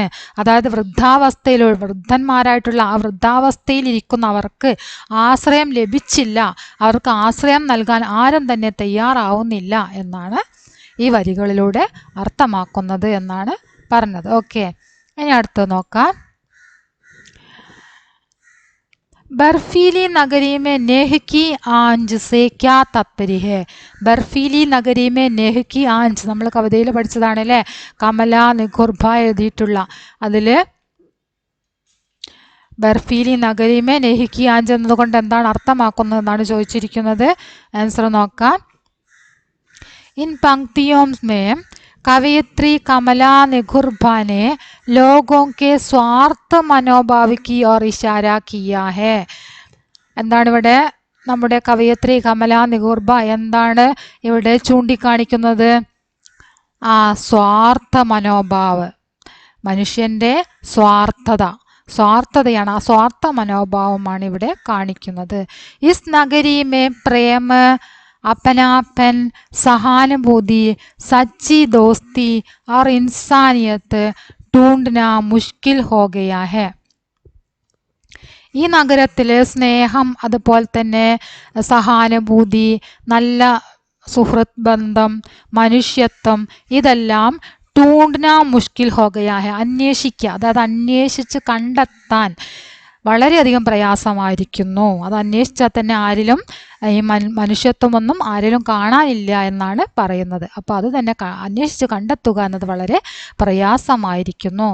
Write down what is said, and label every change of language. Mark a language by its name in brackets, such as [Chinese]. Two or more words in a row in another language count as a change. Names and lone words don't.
[Malayalam] അതായത് വൃദ്ധന്മാരായിട്ടുള്ള ആ വൃദ്ധാവസ്ഥയിൽ ഇരിക്കുന്നവർക്ക് ആശ്രയം ലഭിച്ചില്ല, അവർക്ക് ആശ്രയം നൽകാൻ ആരും തന്നെ തയ്യാറാവുന്നില്ല എന്നാണ് ഈ വരികളിലൂടെ അർത്ഥമാക്കുന്നത് എന്നാണ് പറഞ്ഞത്. ഓക്കെ, ഇനി അടുത്ത് നോക്കാം. [Hindi] बर्फीली नगरी में नेह की आंच से क्या तात्पर्य है? बर्फीली नगरी में नेह की आंच [Malayalam] നമ്മൾ കവിതയിൽ പഠിച്ചതാണ് അല്ലേ, കമല നിഖുർഭ എഴുതിയിട്ടുള്ള അതിൽ [Hindi] बर्फीली नगरी में नेह की आंच [Malayalam] എന്നതുകൊണ്ട് എന്താണ് അർത്ഥമാക്കുന്നത് എന്നാണ് ചോദിച്ചിരിക്കുന്നത്. ആൻസർ നോക്കാം. [Hindi] इन पंक्तियों में कवयित्री कमला निखुरभा ने लोगों के स्वार्थ मनोभाव की ओर इशारा किया है. [Malayalam] എന്താണ് ഇവിടെ നമ്മുടെ കവയത്രി കമല നിഖുർഭ എന്താണ് ഇവിടെ ചൂണ്ടിക്കാണിക്കുന്നത്? സ്വാർത്ഥ മനോഭാവ്, മനുഷ്യന്റെ സ്വാർത്ഥതയാണ്, ആ സ്വാർത്ഥ മനോഭാവമാണ് ഇവിടെ കാണിക്കുന്നത്. [Hindi] इस नगरी में प्रेम अपनापन सहानुभूति सच्ची दोस्ती और इंसानियत ढूंढना मुश्किल हो गया है. [Malayalam] ഈ നഗരത്തിൽ സ്നേഹം, അതുപോലെ തന്നെ സഹാനുഭൂതി, നല്ല സുഹൃത്ത് ബന്ധം, മനുഷ്യത്വം, ഇതെല്ലാം [Hindi] ढूंढना मुश्किल हो गया है, [Malayalam] അന്വേഷിക്കുക, അതായത് അന്വേഷിച്ച് കണ്ടെത്താൻ വളരെയധികം പ്രയാസമായിരിക്കുന്നു. അത് അന്വേഷിച്ചാൽ തന്നെ ആരിലും ഈ മനുഷ്യത്വമൊന്നും ആരിലും കാണാനില്ല എന്നാണ് പറയുന്നത്. അപ്പോൾ അത് തന്നെ അന്വേഷിച്ച് കണ്ടെത്തുക എന്നത് വളരെ പ്രയാസമായിരിക്കുന്നു.